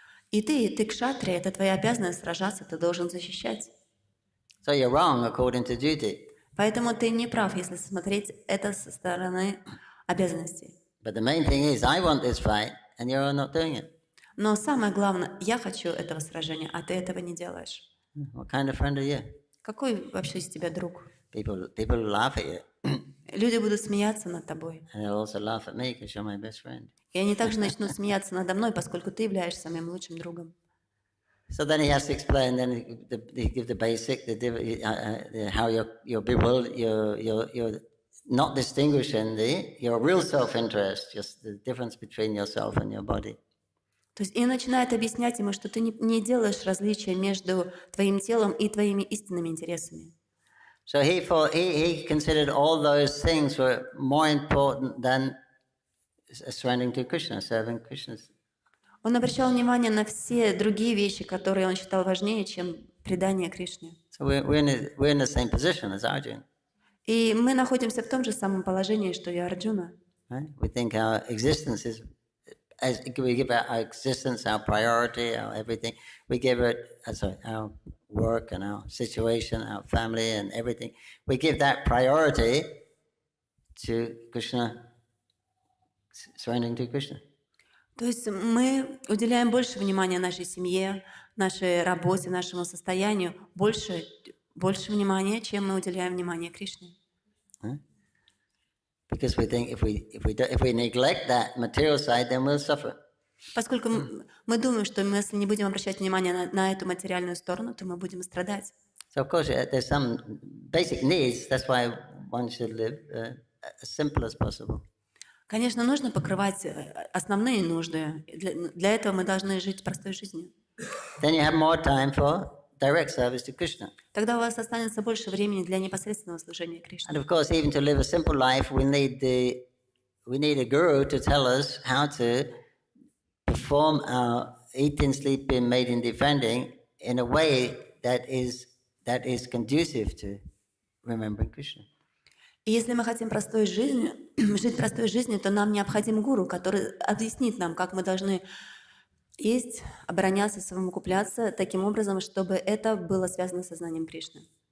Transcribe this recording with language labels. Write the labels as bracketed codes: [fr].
[ru] И ты кшатрия, это твоя обязанность сражаться, ты должен защищать. [en] So you're wrong according to duty. [ru] Поэтому ты не прав, если смотреть это со стороны обязанностей. [en] But the main thing is, I want this fight, and you're not doing it. [ru] Но самое главное, я хочу этого сражения, а ты этого не делаешь. [en] What kind of friend are you? [ru] Какой вообще из тебя друг? [en] People laugh at you. [ru] Люди будут смеяться над тобой. [en] And they'll also laugh at me because you're my best friend. [ru] И они также начнут смеяться надо мной, поскольку ты являешься моим лучшим другом. [en] So then he has to explain. Then they give the basic, how you're bewildered, you're not distinguishing your real self-interest, just the difference between yourself and your body. [ru] То есть и начинает объяснять ему, что ты не делаешь различия между твоим телом и твоими истинными интересами. [en] So he considered all those things were more important than surrendering to Krishna, serving Krishna's [ru] Он обращал внимание на все другие вещи, которые он считал важнее, чем предание Кришне. [en] So we're in the same position as Arjuna. [ru] И мы находимся в том же самом положении, что и Арджуна. [en] Right? We think our existence is, as we give our existence, our priority, our everything. We give it, our work and our situation, our family and everything. We give that priority to Krishna, surrendering to Krishna. [ru] То есть мы уделяем больше внимания нашей семье, нашей работе, нашему состоянию, больше внимания, чем мы уделяем внимание Кришне. [en] Because we think if we neglect that material side, then we'll suffer. [ru] Поскольку мы думаем, что мы, если не будем обращать внимание на эту материальную сторону, то мы будем страдать. [en] So of course there's some basic needs. That's why one should live as simple as possible. [ru] Конечно, нужно покрывать основные нужды. Для этого мы должны жить простой жизнью. [en] Then you have more time for direct service to Krishna. [ru] Тогда у вас останется больше времени для непосредственного служения Кришне. [en] And of course, even to live a simple life, we need a guru to tell us how to perform our eating, sleeping, mating, defending in a way that is conducive to remembering Krishna. [ru] И если мы хотим жить простой жизнью, то нам необходим гуру, который объяснит нам, как мы должны есть, обороняться, совокупляться таким образом, чтобы это было связано с сознанием Кришны.